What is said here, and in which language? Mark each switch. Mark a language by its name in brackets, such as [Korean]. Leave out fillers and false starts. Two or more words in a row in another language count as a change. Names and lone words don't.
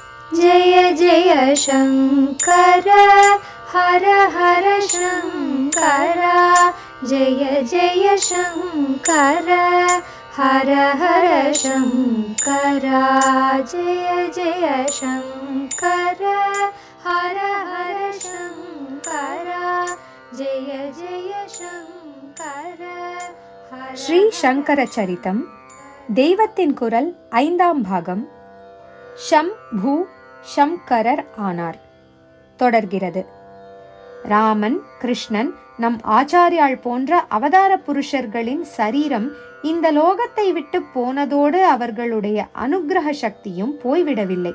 [Sanskrit] जय जय शङ्कर हर हर शङ्कर जय जय शङ्कर हर हर शङ्कर जय जय शङ्कर हर हर शङ्कर जय जय शङ्कर [Tamil] ஸ்ரீ சங்கர சரிதம் தெய்வத்தின் குரல் 5ஆம் பாகம். ஷம் பூ ஷம்கரர் ஆனார் தொடர்கிறது. ராமன், கிருஷ்ணன், நம் ஆச்சாரியாள் போன்ற அவதார புருஷர்களின் சரீரம் இந்த லோகத்தை விட்டு போனதோடு அவர்களுடைய அனுக்கிரக சக்தியும் போய்விடவில்லை.